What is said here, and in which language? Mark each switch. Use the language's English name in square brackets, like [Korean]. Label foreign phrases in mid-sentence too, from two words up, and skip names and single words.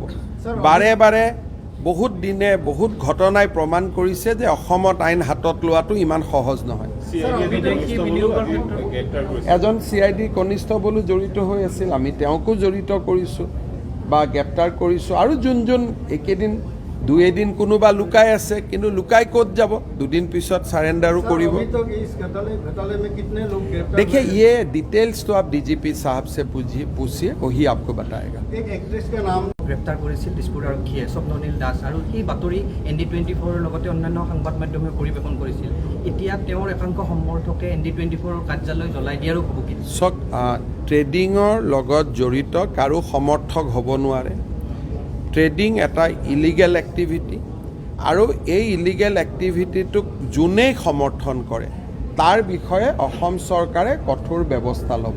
[Assamese] বাৰে বাৰে বহুত দিনে বহুত ঘটনাই প্ৰমাণ কৰিছে যে অসমত আইন হাতত লোৱাটো ইমান সহজ নহয়। এজন CID কনিষ্টবলো জড়িত হৈ আছিল, আমি তেওঁকো জড়িত কৰিছোঁ বা গ্ৰেপ্তাৰ কৰিছোঁ। আৰু যোন একেদিন দুই এদিন কোনোবা লুকাই আছে, কিন্তু লুকাই ক'ত যাব, দুদিন পিছত সাৰেণ্ডাৰো কৰিব। [Hindi] देखिए ये डिटेल्स तो आप DGP साहब से पूछिए, वही आपको बताएगा। एक एक्ट्रेस का नाम [Assamese] গ্ৰেপ্তাৰ কৰিছিল দিছপুৰ আৰক্ষীয়ে স্বপ্ননীল দাস, আৰু সেই বাতৰি ND24 লগতে অন্যান্য সংবাদ মাধ্যমে পৰিৱেশন কৰিছিল। এতিয়া তেওঁৰ একাংশ সমৰ্থকে ND24 কাৰ্যালয় জ্বলাই দিয়াৰো ভাবুকি দিছে। চক ট্ৰেডিঙৰ লগত জড়িত কাৰো সমৰ্থক হ'ব নোৱাৰে। ট্ৰেডিং এটা [English] illegal activity, [Assamese] আৰু এই ইলিগেল এক্টিভিটিটোক যোনেই সমৰ্থন কৰে তাৰ বিষয়ে অসম চৰকাৰে কঠোৰ ব্যৱস্থা ল'ব।